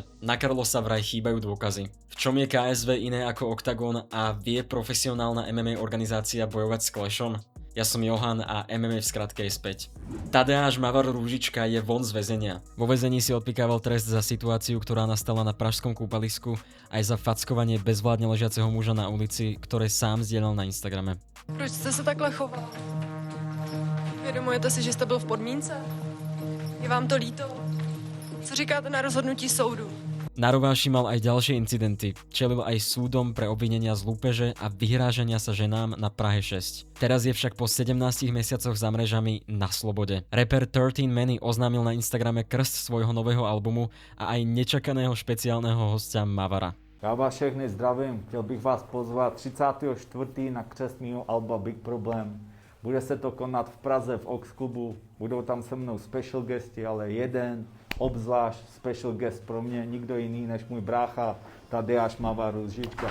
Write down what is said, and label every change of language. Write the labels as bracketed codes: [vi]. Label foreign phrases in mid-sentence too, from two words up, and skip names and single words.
[sk] Na Carlosa vraj chýbajú dôkazy. V čom je KSV iné ako Octagon a vie profesionálna MMA organizácia bojovať s Clashom? Ja som Johan a MMA v skratke je späť. Tadeáš Mavar Rúžička je von z väzenia. Vo väzení si odpikával trest za situáciu, ktorá nastala na pražskom kúpalisku, aj za fackovanie bezvládne ležiaceho muža na ulici, ktoré sám zdieľal na Instagrame. [cs] Proč jste se takhle choval? Vědomujete si, že jste byl v podmínce? Je vám to líto? Co říkáte na rozhodnutí soudu? [sk] Na rováši mal aj ďalšie incidenty. Čelil aj súdom pre obvinenia z lúpeže a vyhrážania sa ženám na Prahe 6. Teraz je však po 17 mesiacoch za mrežami na slobode. Rapper 13 Many oznámil na Instagrame krst svojho nového albumu a aj nečakaného špeciálneho hostia Mavara. [cs] Já vás všechny zdravím, chtěl bych vás pozvat 34. na křest mýho alba Big Problem. Bude se to konat v Praze v Ox klubu, budou tam se mnou [en] special guesti, [cs] ale jeden obzvlášť [en] special guest [cs] pro mě, nikdo jiný než můj brácha Tadeáš Mavar Rúžička.